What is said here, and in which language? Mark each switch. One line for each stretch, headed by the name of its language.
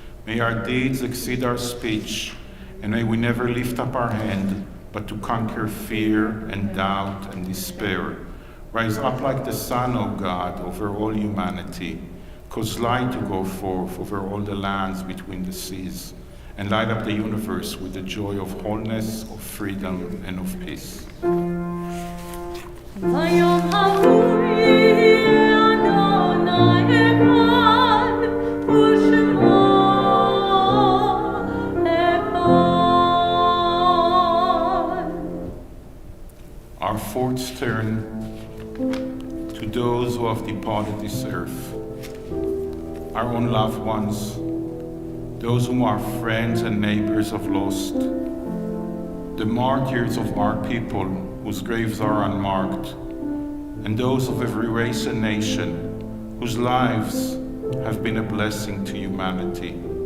English: May our deeds exceed our speech, and may we never lift up our hand, but to conquer fear and doubt and despair. Rise up like the sun, O God, over all humanity. Cause light to go forth over all the lands between the seas, and light up the universe with the joy of wholeness, of freedom, and of peace.
Hebrew: ביום ההוא יהיה אדוני אחד, ושמו אחד.
English: Our thoughts turn to those who have departed this earth, our own loved ones, those whom our friends and neighbors have lost, the martyrs of our people whose graves are unmarked, and those of every race and nation whose lives have been a blessing to humanity.